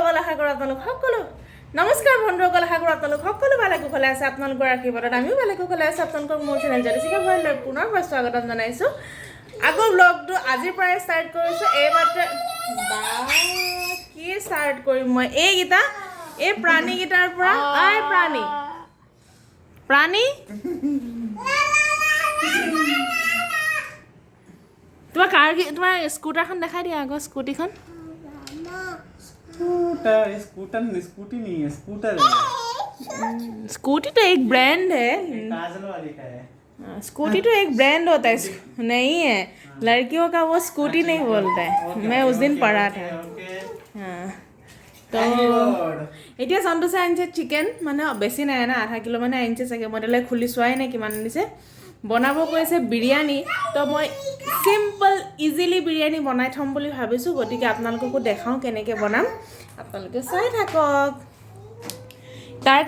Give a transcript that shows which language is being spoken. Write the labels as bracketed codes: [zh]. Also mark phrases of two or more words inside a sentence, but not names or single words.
[as] আশা কৰোঁ আপোনালোক সকলো নমস্কাৰ বন্ধুসকল আশা কৰোঁ আপোনালোক সকলো ভালে কুশলে আছে আপোনালোকৰ আশীৰ্বাদত আমিও ভালে কুশলে আছোঁ আপোনালোকক মোৰ চেনেল জ্যোতিচিখা ভৰালীলৈ পুনৰ স্বাগতম জনাইছোঁ আগৰ ব্লগটো আজিৰ পৰাই ষ্টাৰ্ট কৰিছোঁ এইমাত্ৰ কি ষ্টাৰ্ট কৰিম মই এইকেইটা এই প্ৰাণীকেইটাৰ পৰা প্ৰাণী তোমাৰ স্কুটাৰখন দেখাই দিয়া আগৰ স্কুটিখন [hi] स्कूटी तो एक ब्रांड है स्कूटी तो एक ब्रांड होता है नहीं है लड़कियों का वो स्कूटी नहीं बोलता है मैं उस दिन पढ़ा था हाँ तो [as] এতিয়া সন্তোষে আনিছে চিকেন মানে বেছি নাই না আধা কিলো মানে আনিছে চাগে মডেলে খুলি চোৱাই নাই কিমান আনিছে বনাব কৈছে বিৰিয়ানি তো মই [en] simple easily [as] বিৰিয়ানি বনাই থম বুলি ভাবিছোঁ গতিকে আপোনালোককো দেখাওঁ কেনেকৈ বনাম আপোনালোকে চাই থাকক তাৰ